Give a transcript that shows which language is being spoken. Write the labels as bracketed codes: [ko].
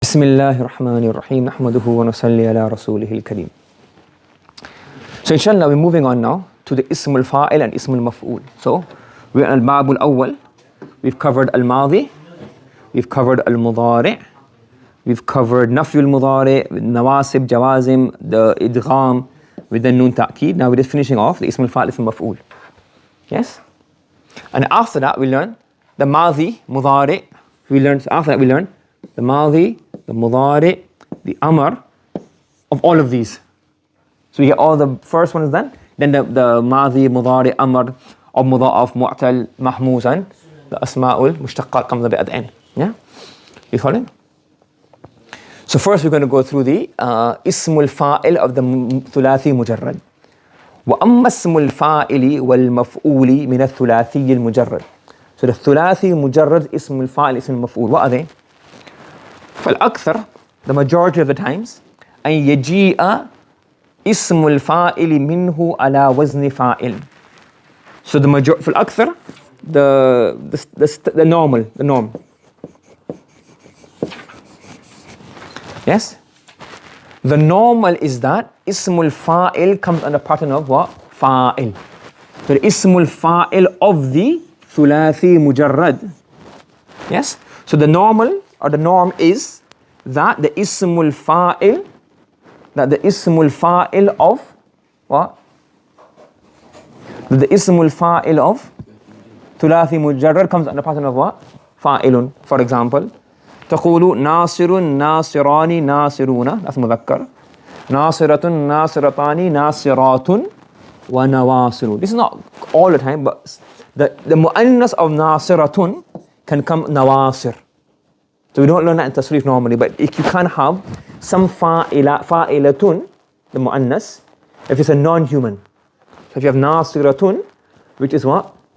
[ar] بسم الله الرحمن الرحيم نحمده ونصلي على رسوله الكريم. [en] So inshallah we're moving on now to the اسم الفاعل and اسم المفعول. So we're on الباب الأول. We've covered الماضي, we've covered المضارع, we've covered نفي المضارع, نواسب, جوازم, the إدغام with the نون تأكيد. Now we're just finishing off the اسم الفاعل, اسم المفعول. Yes? And after that we learn the ماضي, مضارع. After that we learn the ماضي, the مضارع, the أمر of all of these. So we get all the first ones done, then the ماضي, مضارع, أمر, of مضاعف, معتل, محموس, and the أسماء المشتقات comes a bit at the end. Yeah? You following? So first we're going to go through the اسم الفاعل of the ثلاثي مجرد. [ar] وأما اسم الفاعل والمفعول من الثلاثي المجرد. So the ثلاثي مجرد اسم الفاعل اسم المفعول. [en] What are they? [ar] فالأكثر, [en] the majority of the times, [ar] أن يجيء اسم الفاعل منه على وزن فاعل. [en] So the majority, فالأكثر, the norm. Yes? The normal is that اسم الفاعل comes under pattern of what? فاعل. So the اسم الفاعل of the ثلاثي مجرد. Yes? So the normal or the norm is that the اسم الفاعل, that the اسم الفاعل of what? That the اسم الفاعل of ثلاثي مجرد comes under pattern of what? [ar] فاعل. [en] For example, [ar] تقول ناصر ناصران ناصرون, that's مذكر. ناصرة ناصرتان ناصرات ونواصر. [en] This is not all the time, but the مؤنث of ناصرة can come نواصر. So we don't learn that in Tasreef normally, but if you can have some فاعلة, the مؤنث, if it's a non-human. So if you have ناصرة, which is what?